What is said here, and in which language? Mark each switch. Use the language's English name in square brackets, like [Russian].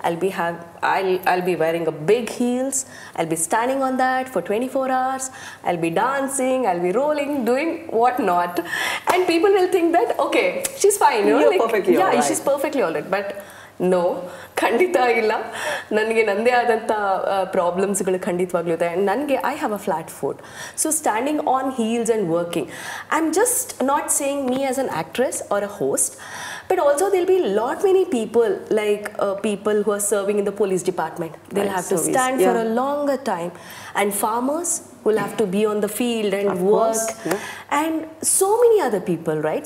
[English] I'll be wearing a big heels. I'll be standing on that for 24 hours. I'll be dancing. I'll be rolling, doing what not. And people will think that, okay, she's fine. You know, You're like, perfectly all right. she's perfectly all right. But no, [Kannada] ಖಂಡಿತ ಇಲ್ಲ. ನನಗೆ ನಂದೇ ಆದಂಥ ಪ್ರಾಬ್ಲಮ್ಸ್ಗಳು ಖಂಡಿತವಾಗ್ಲೂ ಇದೆ. ನನಗೆ [English] I have a flat foot. So standing on heels and working, I'm just not saying me as an actress or a host, but also there'll be lot many people like people who are serving in the police department. They'll have to stand for a longer time, and farmers will have to be on the field and work, and so many other people, right?